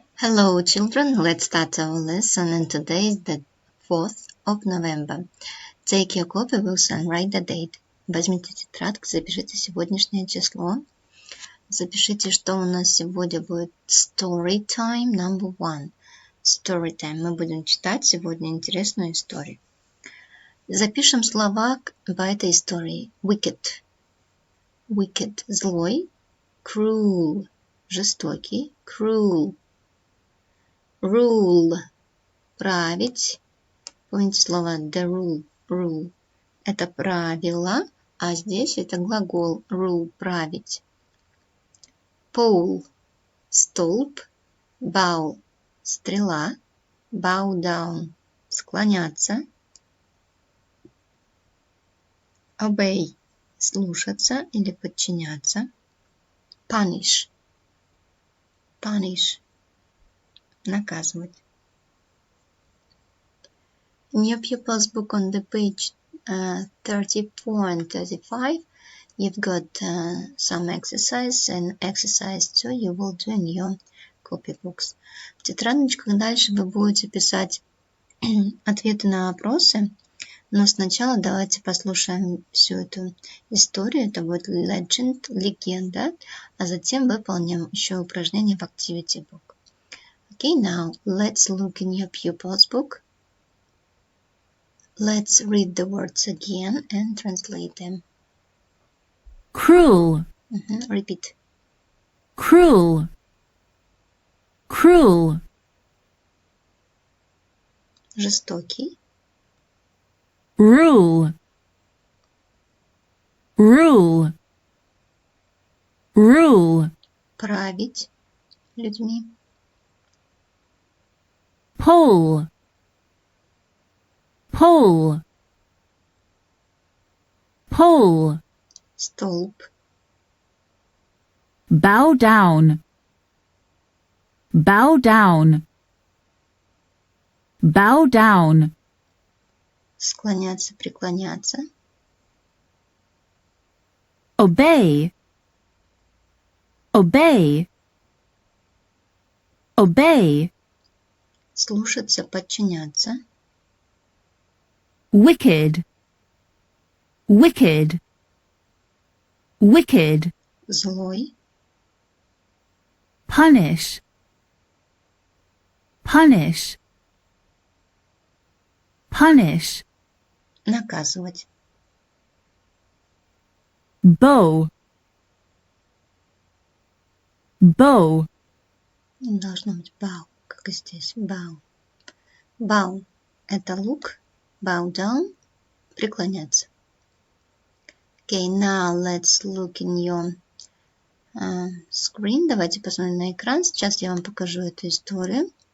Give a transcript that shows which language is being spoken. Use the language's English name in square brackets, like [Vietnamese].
[English] Hello children, let's start our lesson, and today is the 4th of November. Take your copybooks and write the date. [Russian] Возьмите тетрадку, запишите сегодняшнее число. Запишите, что у нас сегодня будет [English] story time number 1. Story time. [Russian] Мы будем читать сегодня интересную историю. Запишем слова по этой истории. Wicked. Wicked – злой. Cruel – жестокий. [English] Cruel. [Russian] Rule – править. Помните слово [English] the rule, rule. [Russian] Это правило, а здесь это глагол [English] rule [Russian] – править. Pole – столб. Bow – стрела. [English] Bow down – [Russian] склоняться. Obey – слушаться или подчиняться. [English] Punish – punish – [Russian] наказывать. [English] In your pupil's book on the page 30.35, you've got some exercise, and exercise 2 you will do in your copybooks. [Russian] В тетрадочках дальше вы будете писать ответы на вопросы, но сначала давайте послушаем всю эту историю. Это будет legend, легенда, а затем выполним еще упражнение в [English] activity book. Okay, now let's look in your pupil's book. Let's read the words again and translate them. Cruel, Repeat. cruel, cruel, [Russian] Жестокий. [English] rule, rule, rule, [Russian] Править людьми. [English] pole, pole, pole, [Russian] Столб. [English] bow down, bow down, bow down, [Russian] Склоняться, преклоняться. [English] obey, obey, obey, [Russian] Слушаться, подчиняться. [English] wicked, wicked, wicked, [Russian] Злой. [English] punish, punish, punish, [Russian] Наказывать. [English] bow, bow, [Russian] Должно быть bow, как и здесь. Bow. Bow – это лук. [English] Bow down – [Russian] преклоняться. [English] Okay, now let's look in your screen. [Russian] Давайте посмотрим на экран. Сейчас я вам покажу эту историю.